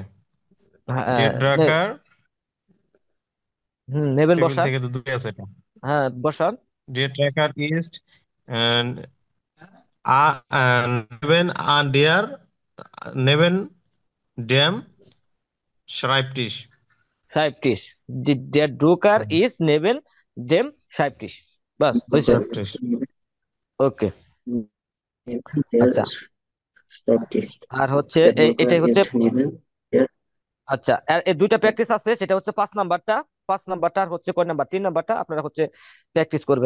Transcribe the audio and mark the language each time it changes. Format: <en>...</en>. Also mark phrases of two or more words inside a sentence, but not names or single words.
<bn>হ্যাঁ</bn> <de>der Drucker, নেবেন</de> <bn>টেবিল বসান, থেকে তো দুটো আছে এটা, হ্যাঁ বসান।</bn> <de>der Drucker ist and neben der neben dem Schreibtisch. Schreibtisch. Der Drucker ist neben dem Schreibtisch.</de> <bn>বাস হয়েছে। প্র্যাকটিস। ওকে, আচ্ছা। আর হচ্ছে এটাই হচ্ছে, আচ্ছা, আর এই দুইটা প্র্যাকটিস আছে, সেটা হচ্ছে 5 নাম্বারটা। 5 নাম্বারটা আর হচ্ছে কয় নাম্বার, 3 নাম্বারটা আপনারা হচ্ছে প্র্যাকটিস করবেন।</bn>